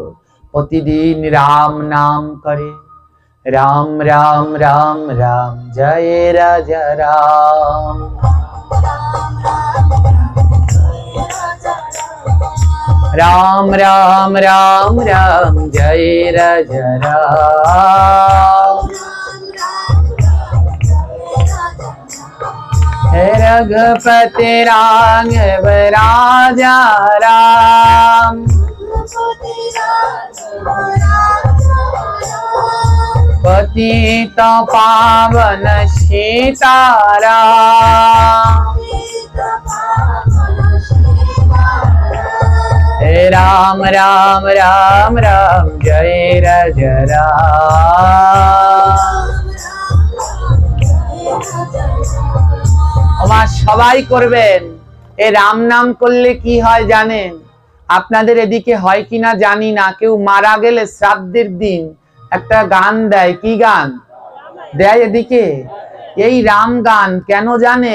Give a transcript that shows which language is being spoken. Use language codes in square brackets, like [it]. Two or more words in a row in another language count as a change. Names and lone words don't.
[bn] প্রতিদিন রাম নাম করে, রাম রাম রাম রাম জয় রাজা রাম। রাম রাম রাম রাম জয় রাজা রাম। [hi] रघुपति राघव राजा राम। पतित पावन सीताराम। राम राम राम राम जय राजा राम। [bn] আমার সবাই করবেন। এই রাম নাম করলে কি হয় জানেন? আপনাদের এদিকে হয় কিনা জানি না, কেউ মারা গেলে শ্রাদ্ধের দিন একটা গান দেয়। কি গান দেয় এদিকে? এই রাম গান। কেন জানেন?